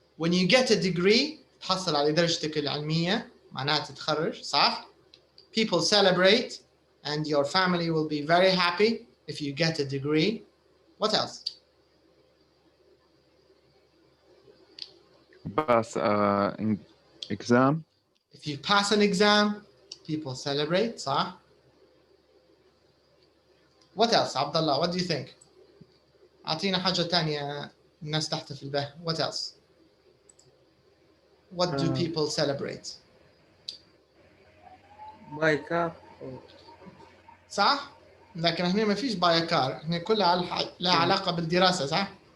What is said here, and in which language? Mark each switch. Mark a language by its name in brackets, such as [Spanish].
[English] When you get a degree, [Arabic] تحصل على درجتك العلمية، معناها تتخرج، صح? [English] People celebrate, and your family will be very happy if you get a degree. What else? Pass an exam. If you pass an exam, people celebrate, [Arabic] صح? [English] What else, Abdullah? What do you think? [Arabic] أعطينا حاجة تانية الناس تحتفل بها. [English] What else? What do people celebrate? Buy car. [Arabic] صح؟ لكن هنا ما فيش باي كار، هنا كلها لها علاقة بالدراسة، صح؟